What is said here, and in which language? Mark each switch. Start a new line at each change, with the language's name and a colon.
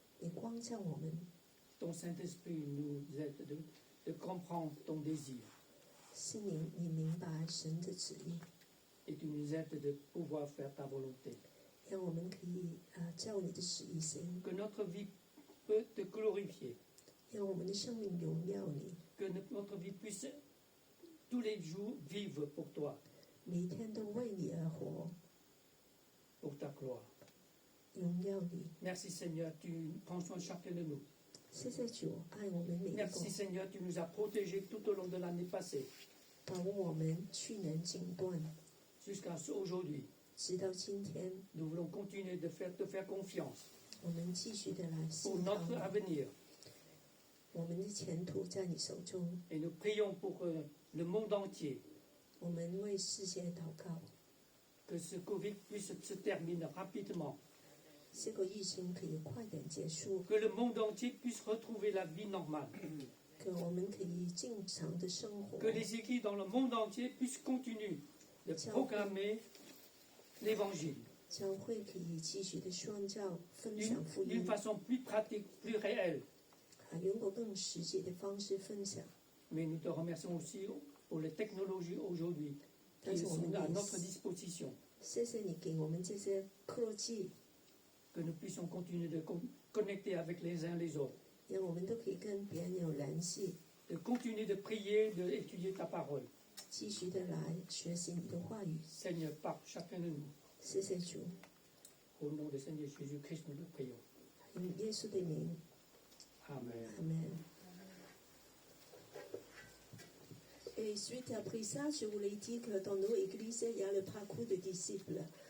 Chinese: 你光照我们，
French: Ton Saint-Esprit nous aide de comprendre ton désir
Chinese: 是你明白神的旨意，
French: et tu nous aides de pouvoir faire ta volonté.
Chinese: 让我们可以照你的旨意行，
French: Que notre vie peut te glorifier,
Chinese: 让我们的生命荣耀你，
French: que notre vie puisse tous les jours vivre pour toi,
Chinese: 每一天都为你而活，
French: pour ta gloire.
Chinese: 荣耀你。
French: Merci Seigneur, tu prends soin de chacun de nous.
Chinese: 谢谢主，爱我们每一个，
French: Merci Seigneur, tu nous as protégés tout au long de l'année passée
Chinese: 保护我们去年锦断，
French: jusqu'à aujourd'hui.
Chinese: 直到今天，
French: Nous voulons continuer de te faire confiance
Chinese: 我们继续的来
French: pour
Chinese: 信靠
French: notre
Chinese: 你，
French: avenir.
Chinese: 我们的前途在你手中。
French: Et nous prions pour le monde entier,
Chinese: 我们为世界祷告，
French: que ce Covid puisse se terminer rapidement.
Chinese: 這個疫情可以快點結束，
French: que le monde entier puisse retrouver la vie normale,
Chinese: 可我們可以正常的生活，
French: que les églises dans le monde entier puissent continuer de proclamer l'évangile
Chinese: 教會可以繼續的宣教、分享福
French: d'une
Chinese: 音，
French: façon plus pratique, plus réelle.
Chinese: 用個更實際的方式分享。
French: Mais nous te remercions aussi pour les technologies aujourd'hui qui sont à notre disposition,
Chinese: 謝謝你給我們這些科技，
French: que nous puissions continuer de connecter avec les uns les autres,
Chinese: 讓我們都可以跟別人有聯繫，
French: de continuer de prier, d'étudier ta parole.
Chinese: 繼續的來學習你的話語。
French: Seigneur, par chacun de nous.
Chinese: 謝謝主，
French: Au nom du Seigneur Jésus-Christ, nous le prions.
Chinese: 用耶穌的名，
French: Amen.
Chinese: Amen.
French: Et suite après ça, je voulais dire que dans nos églises, il y a le parcours de disciples.